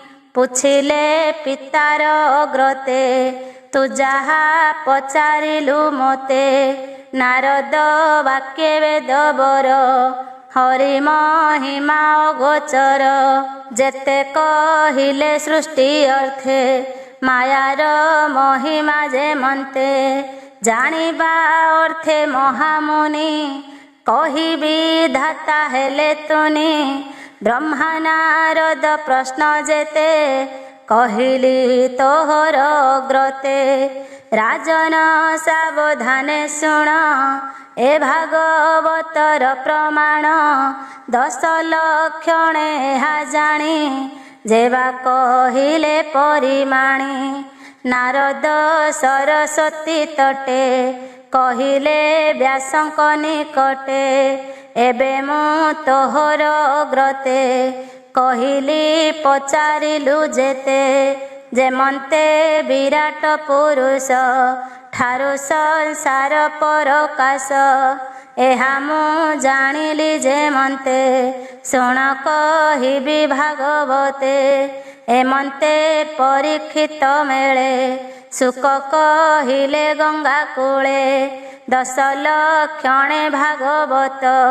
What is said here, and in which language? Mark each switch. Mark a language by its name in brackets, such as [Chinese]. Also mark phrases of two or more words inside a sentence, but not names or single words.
[Odia] ପୁଛିଲେ ପିତାର ଅଗ୍ରତେ ତୁ ଜହା ପଚାରିଲୁ ମତେ ନାରଦ ବାକ୍ୟ ବେଦ ବର ହରି ମହିମା ଅଗୋଚର ଜେତେ କହିଲେ ସୃଷ୍ଟି ଅର୍ଥେ ମାୟାର ମହିମା ଜେ ମନ୍ତେ ଜାନିବା ଅର୍ଥେ ମହାମୁନି କହିବି ଧାତା ହେଲେ ତୁନି ବ୍ରହ୍ମା ନାରଦ ପ୍ରଶ୍ନ ଜେତେ କହିଲି ତୋହର ଅଗ୍ରତେ ରାଜନ ସାବଧାନେ ଶୁଣ ଏ ଭାଗବତର ପ୍ରମାଣ 10 ଲକ୍ଷଣେ ହା ଜାନୀ ଜେବା କହିଲେ ପରିମାଣୀ ନାରଦ ସରସ୍ୱତୀ ତଟେ କହିଲେ ବ୍ୟାସଙ୍କ ନିକଟେ ଏବେ ମୁ ତୋହର ଅଗ୍ରତେ କହିଲି ପଚାରିଲୁ ଜେତେ ଜେମନ୍ତେ ବିରାଟ ପୁରୁଷ ଠାରୁ ସଂସାର ପରକାଶ ଏହା ମୁ ଜାନିଲି ଜେମନ୍ତେ ଶୁଣ କହିବି ଭାଗବତେ ଏମନ୍ତେ ପରୀକ୍ଷିତ ମେଲେ ସୁଖ କହିଲେ ଗଙ୍ଗା କୂଳେ 10 ଲକ୍ଷଣେ ଭାଗବତ